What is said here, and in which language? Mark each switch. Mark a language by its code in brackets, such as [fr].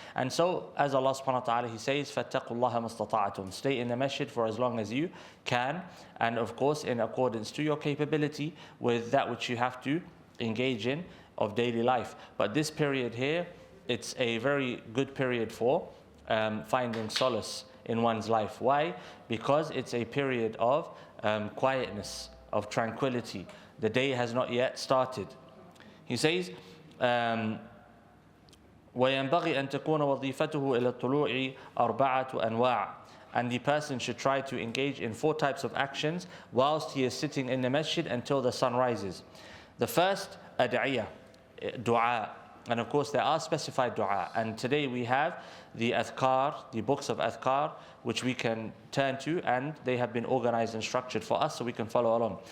[en] And so, as Allah subhanahu wa ta'ala, he says, [ar] فَاتَّقُوا اللَّهَ مَسْتَطَعْتُمْ, [en] stay in the masjid for as long as you can, and of course in accordance to your capability with that which you have to engage in of daily life. But this period here, it's a very good period for finding solace in one's life. Why? Because it's a period of quietness, of tranquility. The day has not yet started. He says, [ar] وَيَنْبَغِي أَن تَكُونَ وَظِيفَتُهُ إِلَى الطُّلُوعِ أَرْبَعَةُ أَنْوَاعٍ. [en] And the person should try to engage in 4 types of actions whilst he is sitting in the masjid until the sun rises. The first, ad'iyah, dua. And of course there are specified dua. And today we have the adhkar, the books of adhkar, which we can turn to, and they have been organized and structured for us so we can follow along.